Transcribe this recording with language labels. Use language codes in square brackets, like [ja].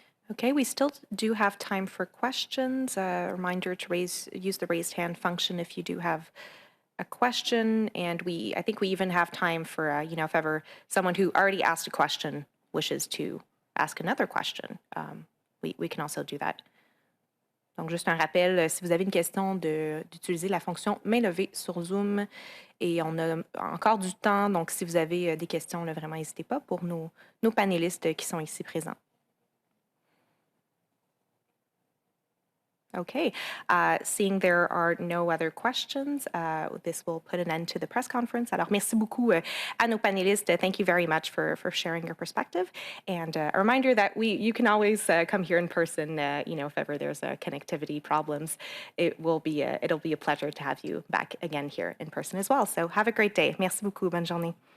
[en] Okay, we still do have time for questions. A reminder to use the raised hand function if you do have a question, and I think we even have time for, if ever someone who already asked a question wishes to ask another question, we can also do that. [fr] Donc, juste un rappel, si vous avez une question, d'utiliser la fonction main levée sur Zoom, et on a encore du temps, donc si vous avez des questions, là, vraiment, n'hésitez pas pour nos panélistes qui sont ici présents. [en] Okay, seeing there are no other questions, this will put an end to the press conference. [fr] Alors, merci beaucoup à nos panélistes. [en] Thank you very much for sharing your perspective. And a reminder that you can always come here in person, if ever there's connectivity problems. It'll be a pleasure to have you back again here in person as well. So have a great day. [fr] Merci beaucoup. Bonne journée.